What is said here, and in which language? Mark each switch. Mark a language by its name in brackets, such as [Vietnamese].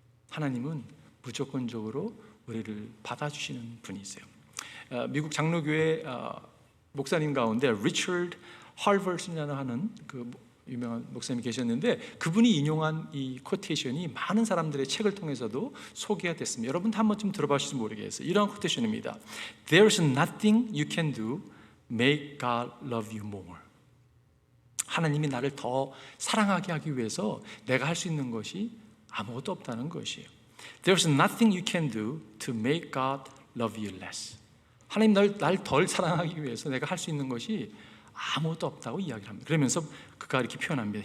[Korean] 하나님은 무조건적으로 우리를 받아주시는 분이세요. 미국 장로교회 목사님 가운데 리처드 할버슨이라는 하는 그 유명한 목사님이 계셨는데, 그분이 인용한 이 코테이션이 많은 사람들의 책을 통해서도 소개가 됐습니다. 여러분 한 번쯤 들어보실지 모르겠어요. 이런 코테이션입니다. [English] There's nothing you can do make God love you more. [Korean] 하나님이 나를 더 사랑하게 하기 위해서 내가 할 수 있는 것이 아무것도 없다는 것이에요. [English] There's nothing you can do to make God love you less. [Korean] 하나님 날 덜 사랑하기 위해서 내가 할 수 있는 것이 아무것도 없다고 이야기를 합니다. 그러면서 그가 이렇게 표현합니다.